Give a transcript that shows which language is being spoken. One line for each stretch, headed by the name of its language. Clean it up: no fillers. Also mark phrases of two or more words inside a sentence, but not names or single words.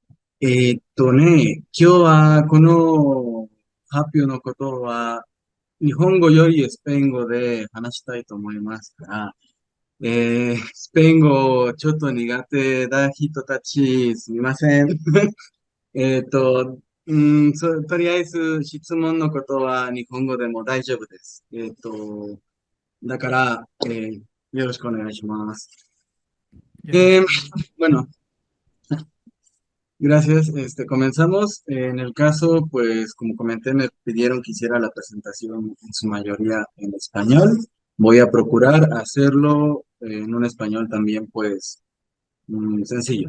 Japanese: 今日はこの発表のことは、日本語よりスペイン語で話したいと思いますが、スペイン語ちょっと苦手な人たち、すみません。とりあえず質問のことは日本語でも大丈夫です。だから、よろしくお願いします。よろし Eh, くお願いします。
Spanish: bueno, gracias. Comenzamos. En el caso, pues, como comenté, me pidieron que hiciera la presentación en su mayoría en español. Voy a procurar hacerlo en un español también, pues, sencillo.